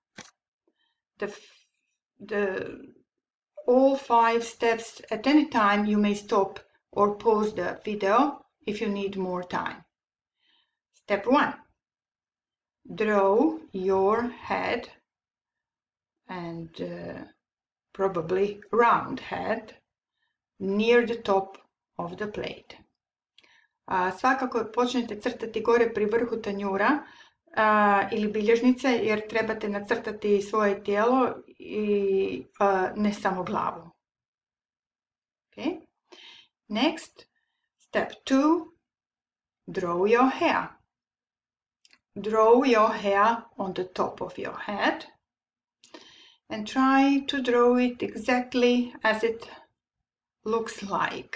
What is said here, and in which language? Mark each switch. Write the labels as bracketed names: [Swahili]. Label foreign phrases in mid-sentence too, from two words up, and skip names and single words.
[English] All 5 steps, at any time you may stop or pause the video if you need more time. Step 1. Draw your head and probably round head near the top of the plate. [Croatian] Svakako počnite crtati gore pri vrhu tanjura ili bilježnice, jer trebate nacrtati svoje tijelo i ne samo glavu. [English] Okay. Next, step 2, draw your hair. Draw your hair on the top of your head and try to draw it exactly as it looks like.